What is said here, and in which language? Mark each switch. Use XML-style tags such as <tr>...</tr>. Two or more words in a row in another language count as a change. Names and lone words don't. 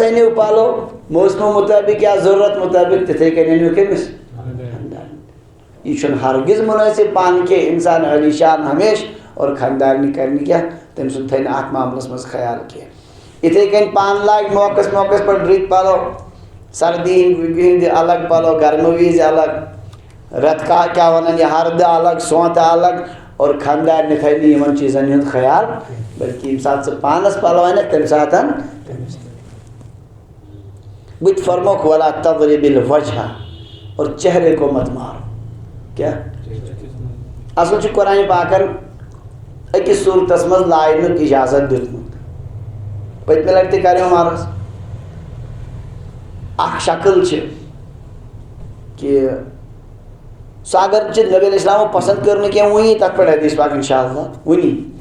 <ks>أنِو پَلو موسمہٕ مُطٲبِق یا ضروٗرت مُطٲبِق تِتھَے کٔنۍ أنِو کٔمِس یہِ چھُنہٕ ہرگِز مُنٲسِب پانہٕ کینٛہہ اِنسان عٲلی شان ہمیشہِ اور خانٛدارنہِ کَرِ نہٕ کینٛہہ تٔمۍ سُنٛد تھایہِ نہٕ اَتھ معاملَس منٛز خیال کینٛہہ یِتھَے کٔنۍ پانہٕ لاگہِ موقعس پٮ۪ٹھ رٕتۍ پَلو سردی ہِنٛدِ الگ پَلو گرمہٕ وِزِ الگ رٮ۪تہٕ کیٛاہ وَنان یہِ ہردٕ الگ سونٛتہٕ الگ اور خانٛدارنہِ تھایہِ نہٕ یِمن چیٖزن ہُنٛد خیال بٔلکہِ ییٚمہِ ساتہٕ ژٕ پانس پَلو اَنکھ تَمہِ ساتہٕ بہٕ تہِ فرموکھ</ks> <ar>ولا تضرب الوجہ</ar> <ur>اور چہرے کو مت مارو</ur> <ks>کیٛاہ اصل چھُ قرآنِ پاکن أکِس صوٗرتس منٛز لاینُک اِجازت دیُتمُت پٔتمہِ لٹہِ تہِ کریوم عرض اکھ شکل چھِ کہِ سۄ اگر چھِ نبی علیہ السلامو پسنٛد کٔر نہٕ کینٛہہ وٕنی تتھ پٮ۪ٹھ حدیث پاک</ks> <ar>انشاء اللہ</ar> <ks>وٕنی</ks>